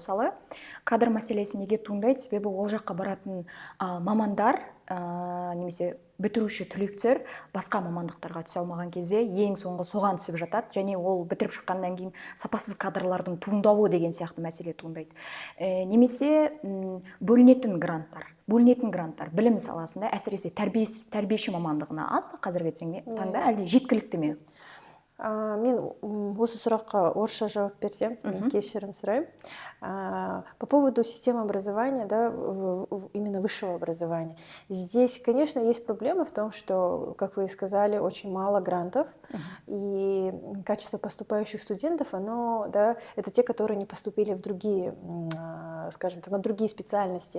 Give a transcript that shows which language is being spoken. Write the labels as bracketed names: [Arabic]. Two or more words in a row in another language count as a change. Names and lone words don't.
[Kazakh] Мысалы, кадр мәселесі неге туындайды? Себебі ол жаққа баратын мамандар немесе бітіруші түлектер басқа мамандықтарға түсе алмаған кезде ең соңғы соған түсіп жатады, және ол бітіріп шыққаннан кейін сапасыз кадрлардың туындауы деген сияқты мәселе туындайды. Немесе бөлінетін гранттар білім саласында әсіресе тәрбиеші мамандығына аз ба қазіргі таңда, әлде жеткілікті ме? Мен осы сұраққа орысша жауап берсем, кешірім сұраймын. [Russian] По поводу системы образования, да, именно высшего образования. Здесь, конечно, есть проблема в том, что, как вы и сказали, очень мало грантов, и качество поступающих студентов, оно, да, это те, которые не поступили в другие, скажем так, на другие специальности.